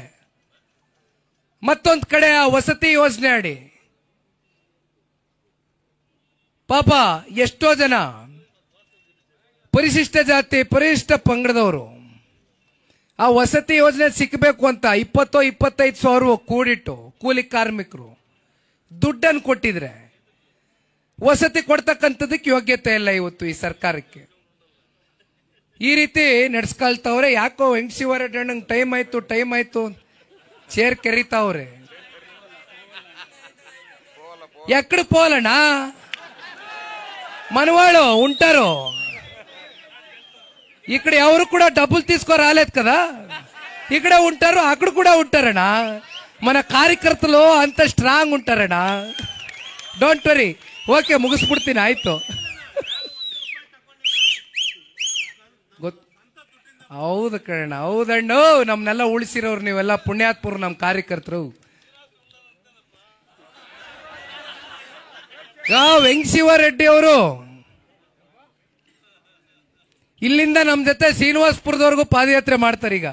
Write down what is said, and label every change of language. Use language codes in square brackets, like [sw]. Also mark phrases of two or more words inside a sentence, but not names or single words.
[kn] ಮತ್ತೊಂದ್ ಕಡೆ ಆ ವಸತಿ ಯೋಜನೆ ಅಡಿ ಪಾಪ ಎಷ್ಟೋ ಜನ ಪರಿಶಿಷ್ಟ ಜಾತಿ ಪರಿಶಿಷ್ಟ ಪಂಗಡದವರು ಆ ವಸತಿ ಯೋಜನೆ ಸಿಕ್ಕಬೇಕು ಅಂತ 20-25 ಕೂಡಿಟ್ಟು ಕೂಲಿ ಕಾರ್ಮಿಕರು ದುಡ್ಡನ್ನು ಕೊಟ್ಟಿದ್ರೆ ವಸತಿ ಕೊಡ್ತಕ್ಕಂಥದಕ್ಕೆ ಯೋಗ್ಯತೆ ಇಲ್ಲ ಇವತ್ತು ಈ ಸರ್ಕಾರಕ್ಕೆ. ಈ ರೀತಿ ನಡೆಸ್ಕೊಳ್ತಾವ್ರೆ. ಯಾಕೋ ವೆಂಕಟೇಶ್ವರ ಟೈಮ್ ಆಯ್ತು ಚೇರ್ ಕೆರಿತಾವ್ರೆ. [te] ఎక్కడ పోలనా మనవాళ్ళు ఉంటారు. ఇక్కడ ఎవరు కూడా డబ్బులు తీసుకో రాలేదు కదా, ఇక్కడ ఉంటారు అక్కడ కూడా ఉంటారಣ್ಣ. మన కార్యకర్తలు అంత స్ట్రాంగ్ ఉంటారಣ್ಣ. [en] Don't worry. [kn] ಓಕೆ, ಮುಗಿಸ್ಬಿಡ್ತೀನಿ. ಆಯ್ತು, ಹೌದು ಕಣ, ಹೌದಣ್ಣು. ನಮ್ನೆಲ್ಲ ಉಳಿಸಿರೋರು ನೀವೆಲ್ಲ ಪುಣ್ಯಾತ್ಮರು, ನಮ್ಮ ಕಾರ್ಯಕರ್ತರು. ವೆಂಕಟೇಶ್ವರರೆಡ್ಡಿ ಅವರು ಇಲ್ಲಿಂದ ನಮ್ಮ ಜೊತೆ ಶ್ರೀನಿವಾಸಪುರದವರೆಗೂ ಪಾದಯಾತ್ರೆ ಮಾಡ್ತಾರೆ ಈಗ.